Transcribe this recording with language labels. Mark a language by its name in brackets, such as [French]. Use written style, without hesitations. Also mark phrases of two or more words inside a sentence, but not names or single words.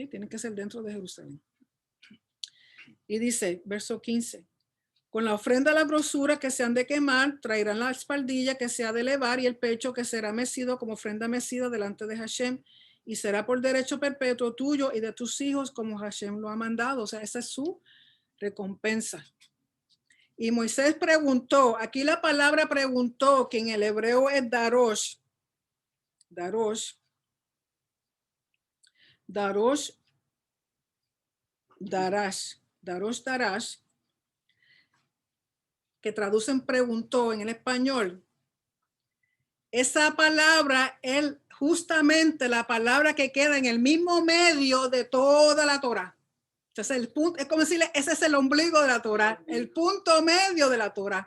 [Spanish] Tienen que ser dentro de Jerusalén. Y dice, verso 15, con la ofrenda a la grosura que se han de quemar, traerán la espaldilla que se ha de elevar y el pecho que será mecido como ofrenda mecida delante de Hashem, y será por derecho perpetuo tuyo y de tus hijos como Hashem lo ha mandado. O sea, esa es su recompensa. Y Moisés preguntó, aquí la palabra preguntó, que en el hebreo es darosh, darosh, darosh, darash, darosh, darash, que traducen preguntó en el español. Esa palabra es justamente la palabra que queda en el mismo medio de toda la Torá. Entonces, el punto, es como decirle, ese es el ombligo de la Torá, el punto medio de la Torá.